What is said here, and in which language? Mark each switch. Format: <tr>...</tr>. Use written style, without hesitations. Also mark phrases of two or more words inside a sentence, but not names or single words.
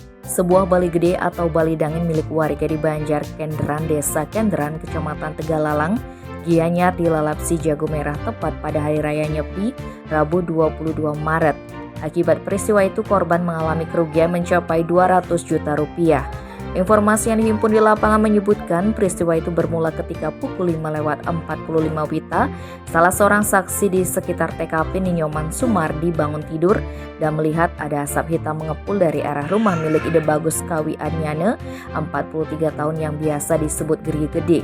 <id>sebuah bali gede atau bali dangin milik warga di Banjar Kenderan, Desa Kenderan, Kecamatan Tegalalang, Gianyar dilalap si jago merah tepat pada Hari Raya Nyepi, Rabu 22 Maret. Akibat peristiwa itu korban mengalami kerugian mencapai 200 juta rupiah. Informasi yang dihimpun di lapangan menyebutkan peristiwa itu bermula ketika pukul 5:45 WITA, salah seorang saksi di sekitar TKP Ninyoman Sumardi bangun tidur dan melihat ada asap hitam mengepul dari arah rumah milik Ide Bagus Kawi Anyane, 43 tahun yang biasa disebut Geri Gede.</id>